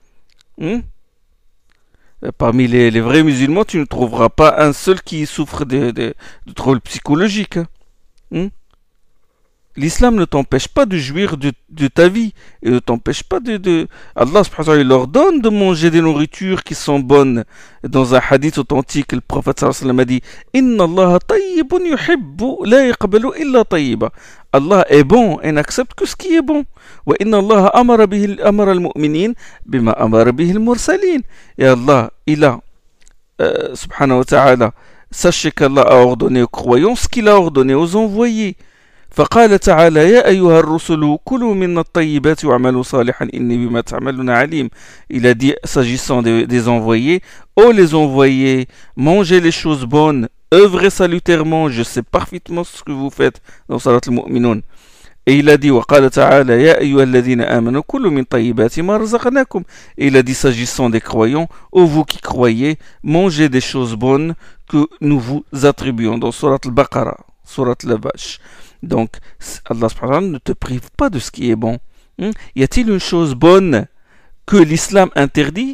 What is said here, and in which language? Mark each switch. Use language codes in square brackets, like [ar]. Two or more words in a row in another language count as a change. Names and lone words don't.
[fr] Parmi les vrais musulmans, tu ne trouveras pas un seul qui souffre de troubles psychologiques. L'islam ne t'empêche pas de jouir de ta vie et ne t'empêche pas [ar] الله سبحانه وتعالى, [fr] il leur donne de manger des nourritures qui sont bonnes. Dans un hadith authentique, le prophète [ar] صلى الله عليه وسلم [fr] a dit [ar] إن الله طيب يحب لا يقبل إلا طيبا. [fr] Allah est bon et n'accepte que ce qui est bon. [ar] وإن الله أمر المؤمنين بما أمر به المرسلين. [fr] Et Allah, il a [ar] سبحانه وتعالى, [fr] sachez qu'Allah a ordonné aux croyants ce qu'il a ordonné aux envoyés. [ar] فقال تعالى يا أيها الرسل كلوا من الطيبات واعملوا صالحا إني بما تعملون عليم. [fr] Il a dit s'agissant des envoyés, ô les envoyés, mangez les choses bonnes, œuvrez salutairement, je sais parfaitement ce que vous faites dans Salat al-Mu'minun. Et il a dit [ar] وقال تعالى يا أيها الذين آمنوا كلوا من طيبات ما رزقناكم. [fr] Et il a dit s'agissant des croyants, ô vous qui croyez, mangez des choses bonnes que nous vous attribuons dans Surat al-Baqarah, Surat la vache. Donc, [ar] الله سبحانه وتعالى [fr] ne te prive pas de ce qui est bon. Y a-t-il une chose bonne que l'islam interdit?